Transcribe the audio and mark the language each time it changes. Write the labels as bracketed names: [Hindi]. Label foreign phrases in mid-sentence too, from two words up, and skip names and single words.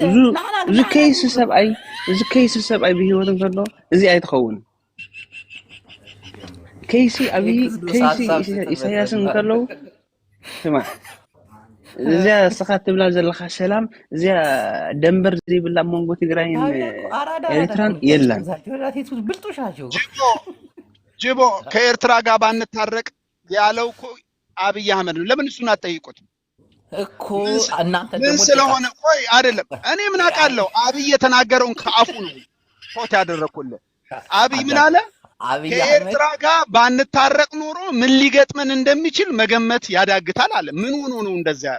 [Tigrinya] እዚ ከይሲ ሰብኣይ ብሂወት እንከሎ እዚ ኣይትኸውን ከይሲ ኣብይ ከይሲ ኢሳያስ እንከለው ስማ እዚያ ስኻ ትብላ ዘለኻ ሰላም እዚያ ደንበር ዘይብላ መንጎ ትግራይን ኤርትራን የለን። [Amharic] ጅቦ ከኤርትራ ጋር ባንታረቅ ያለው እኮ አብይ አህመድ ነው። ለምን እሱን አትጠይቁት እኮ እናንተ ምን ስለሆነ? ቆይ አይደለም እኔ ምን አውቃለሁ? አብይ የተናገረውን ከአፉ ነው ፎቶ ያደረኩልህ። አብይ ምን አለ? ከኤርትራ ጋር ባንታረቅ ኖሮ ምን ሊገጥመን እንደሚችል መገመት ያዳግታል አለ። ምን ሆኖ ነው እንደዛ ያለው?